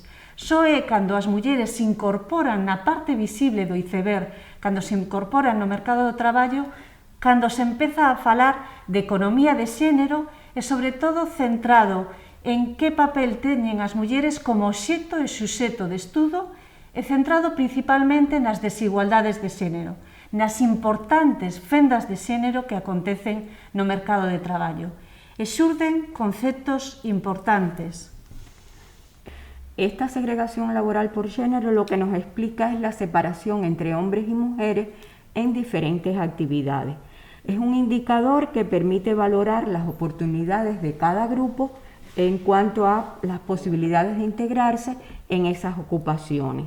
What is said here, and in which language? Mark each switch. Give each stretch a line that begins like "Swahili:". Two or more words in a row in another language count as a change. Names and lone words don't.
Galician: Só é cando as mulleres se incorporan na parte visible do iceberg, cando se incorporan no mercado do traballo, cando se empeza a falar de economía de xénero e, sobre todo, centrado en que papel teñen as mulleres como obxecto e suxeto de estudo e centrado principalmente nas desigualdades de xénero, nas importantes fendas de xénero que acontecen no mercado de traballo. E xurden conceptos importantes.
Spanish: Esta segregación laboral por género lo que nos explica es la separación entre hombres y mujeres en diferentes actividades. Es un indicador que permite valorar las oportunidades de cada grupo en cuanto a las posibilidades de integrarse en esas ocupaciones.